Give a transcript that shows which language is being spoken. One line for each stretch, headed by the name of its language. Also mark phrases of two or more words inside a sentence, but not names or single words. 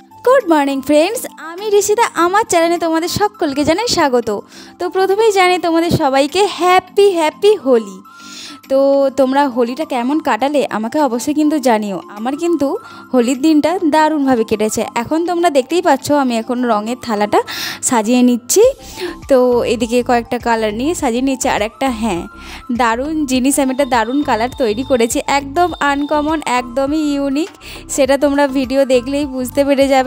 English: good morning friends
Bangla: আমি ঋষিদা আমার চ্যানেলে তোমাদের সকলকে জানাই স্বাগত। তো প্রথমেই জানাই তোমাদের সবাইকে
English: happy happy Holi.
Bangla: তো তোমরা হোলিটা কেমন কাটালে আমাকে অবশ্যই কিন্তু জানিও। আমার কিন্তু হোলির দিনটা দারুণভাবে কেটেছে। এখন তোমরা দেখতেই পাচ্ছ আমি এখন রঙের থালাটা সাজিয়ে নিচ্ছি। তো এদিকে কয়েকটা কালার নিয়ে সাজিয়ে নিচ্ছি। আর একটা হ্যাঁ দারুণ জিনিস, আমি একটা দারুণ কালার তৈরি করেছি, একদম আনকমন, একদমই ইউনিক। সেটা তোমরা ভিডিও দেখলেই বুঝতে পেরে যাবে।